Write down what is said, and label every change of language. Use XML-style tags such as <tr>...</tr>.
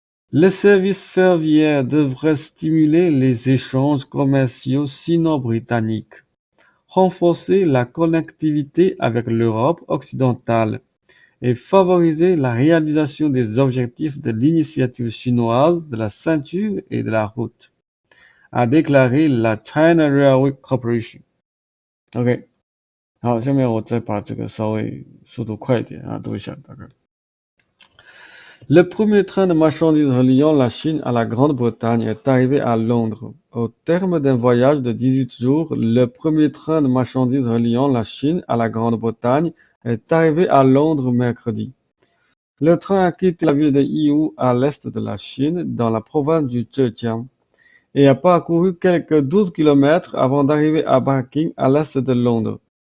<fr>Le service ferroviaire devrait stimuler les échanges commerciaux sino-britanniques, renforcer la connectivité avec l'Europe occidentale et favoriser la réalisation des objectifs de l'initiative chinoise de la ceinture et de la route, a déclaré la China Railway Corporation. OK，</fr> <zh>好，下面我再把这个稍微速度快一点啊，读一下大概。</zh> <fr>Le premier train de marchandises reliant la Chine à la Grande-Bretagne est arrivé à Londres. Au terme d'un voyage de 18 jours, le premier train de marchandises reliant la Chine à la Grande-Bretagne est arrivé à Londres mercredi. Le train a quitté la ville de Yiwu à l'est de la Chine, dans la province du Zhejiang, et a parcouru quelques 12 kilomètres avant d'arriver à Barking à l'est de Londres.</fr>